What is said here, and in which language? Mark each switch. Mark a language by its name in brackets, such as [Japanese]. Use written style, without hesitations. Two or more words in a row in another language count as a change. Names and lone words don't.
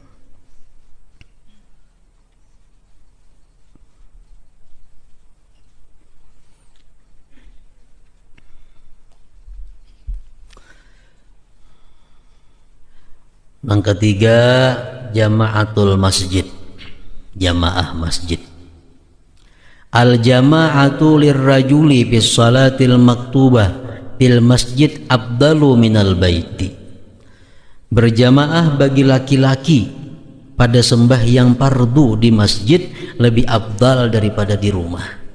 [Indonesian] Yang ketiga, [Arabic] جماعة المسجد, [Indonesian] jamaah masjid. [Arabic] الجماعة للرجل بالصلاة المكتوبة في المسجد أفضل من البيت. [Indonesian] Berjamaah bagi laki-laki pada sembahyang fardu di masjid lebih afdal daripada di rumah.